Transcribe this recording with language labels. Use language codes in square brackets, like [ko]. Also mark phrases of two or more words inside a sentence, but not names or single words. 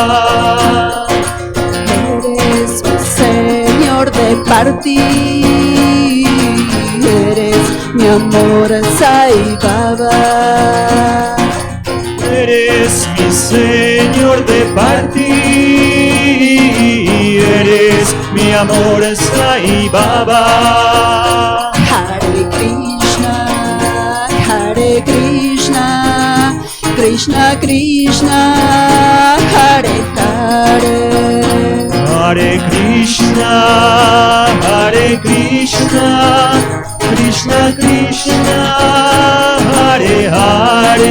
[es] Eres mi Señor de partir, eres mi amor Sai Baba. Eres mi Señor de partir, eres mi amor Sai Baba. [sa] Hare Krishna, Krishna Krishna, Hare Hare. Hare Krishna, Krishna Krishna, Hare Hare.